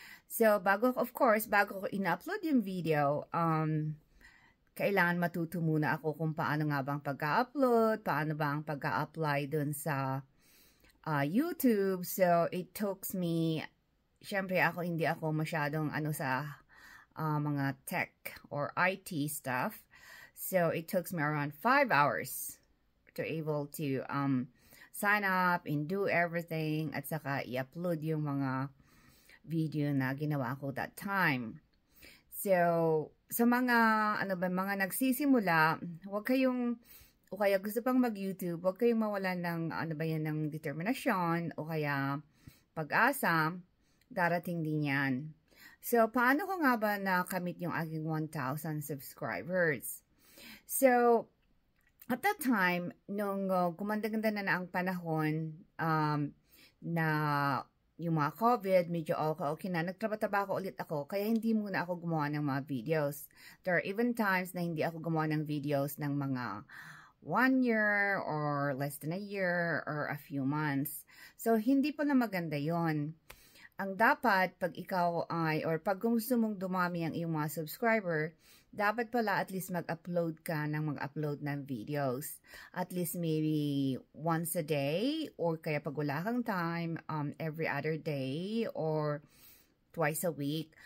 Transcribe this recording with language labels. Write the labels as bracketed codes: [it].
[tl] So, bago ko in-upload yung video, kailangan matuto muna ako kung paano nga bang pag-upload, paano ba ang pag-apply dun sa YouTube. [en] So, it took me, [tl] syempre hindi ako masyadong sa mga [en] tech or IT stuff. So, it took me around 5 hours to able to sign up and do everything [tl] at saka i-upload yung mga video na ginawa ko [en] that time. [tl] So, sa mga mga nagsisimula, huwag kayong o kaya gusto pang mag-YouTube, huwag kayong mawalan ng ng determinasyon o kaya pag-asa, darating din 'yan. So, paano ko nga ba nakamit yung aking 1,000 subscribers? So, at that time, nung gumanda-ganda na ang panahon na yung mga COVID, medyo okay na, nagtrabaho ulit ako, kaya hindi muna ako gumawa ng mga videos. [en] There are even times [tl] na hindi ako gumawa ng videos ng mga [en] 1 year or less than a year or a few months. [tl] So, hindi pala maganda yon. Ang dapat, pag ikaw or pag gusto mong dumami ang iyong mga subscriber, dapat pala at least mag-upload ka ng videos. [en] At least maybe once a day or [tl] kaya pag wala kang [en] time, every other day or twice a week.